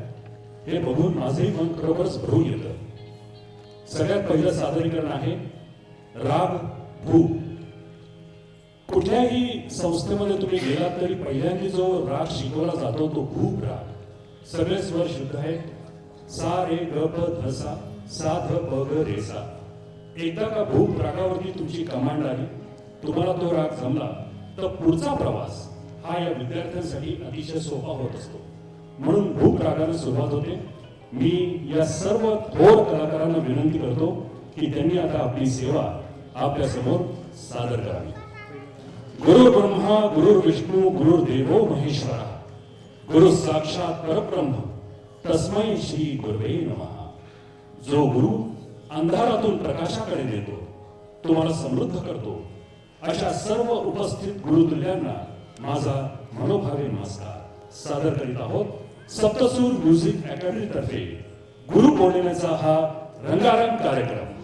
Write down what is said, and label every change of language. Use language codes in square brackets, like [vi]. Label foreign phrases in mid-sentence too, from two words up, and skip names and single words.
[mr] हे बघून माझंही मन खरोखरच भरून येतं. सगळ्यात पहिलं सादरीकरण आहे राग भूप. कुठल्याही संस्थेमध्ये तुम्ही गेलात तरी पहिल्यांदा जो राग शिकवला जातो तो भूप राग. सगळे स्वर शुद्ध आहेत. सा रे ग प ध सा, सा ध प ग रे सा. एकदा का भूप रागावरती तुमची कमांड आली, तुम्हाला तो राग जमला, तर पुढचा प्रवास हा या विद्यार्थ्यांसाठी अतिशय सोपा होत असतो. म्हणून भूप रागाने सुरुवात होते. मी या सर्व थोर कलाकारांना विनंती करतो की त्यांनी आता आपली सेवा आपल्या समोर सादर करावी. [sa] गुरु ब्रह्मा गुरु विष्णू गुरुर्देवो महेश्वरा, गुरु साक्षात परब्रह्म तस्मै श्री गुरवे नमः. [mr] जो गुरु अंधारातून प्रकाशाकडे नेतो, तुम्हाला समृद्ध करतो, अशा सर्व उपस्थित गुरुतुल्यांना माझा मनोभावे नमस्कार सादर करीत आहोत. सप्तसूर म्युझिक अकॅडमी तर्फे गुरुपौर्णिमेचा हा रंगारंग कार्यक्रम.